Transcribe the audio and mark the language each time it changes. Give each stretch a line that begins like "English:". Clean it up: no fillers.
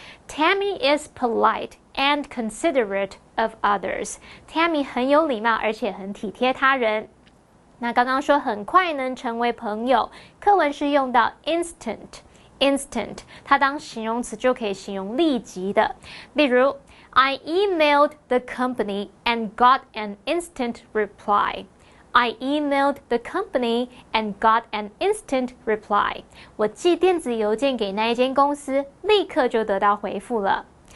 English: Tammy is polite and considerate of others.
Chinese: Tammy 很有礼貌，而且很体贴他人。那刚刚说很快能成为朋友，课文是用到 instant， 它当形容词就可以形容立即的。例如
English: I emailed the company and got an instant reply. I emailed the company and got an instant reply.
Chinese: 我寄电子邮件给那一间公司，立刻就得到回复了。